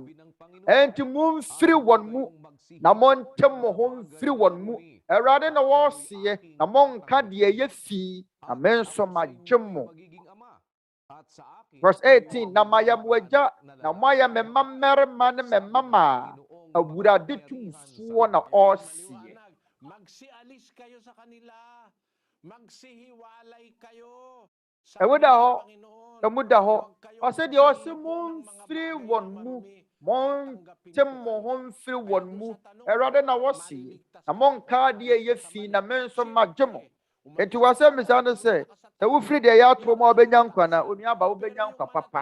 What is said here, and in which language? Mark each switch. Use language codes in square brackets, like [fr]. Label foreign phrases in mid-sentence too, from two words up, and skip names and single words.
[ak] Enti momfiri wɔn mu na monte mo ho mfiri wɔn mu. Awurade na wɔseɛ na monka deɛ ɛyɛ fi na me nso magye mo. Verse 18. Na mayɛ mo agya na moayɛ me mmarima ne me mama a Awurade tumfoɔ na ɔseɛ. [tl] Magsialis kayo sa kanila. Magsihiwalay kayo. [ak] Emuda hɔ. Ɔsɛ deɛ ɔsɛ momfiri wɔn mu. Monte mo ho mfiri wɔn mu. Awurade na wɔseɛ. Na monka deɛ ɛyɛ fi na me nso magye mo. Enti wɔsɛ misa no sɛ, sɛ wofiri deɛ ɛyɛ atoro mu a wobɛnya nkwa na onuaba wobɛnya nkwa papa.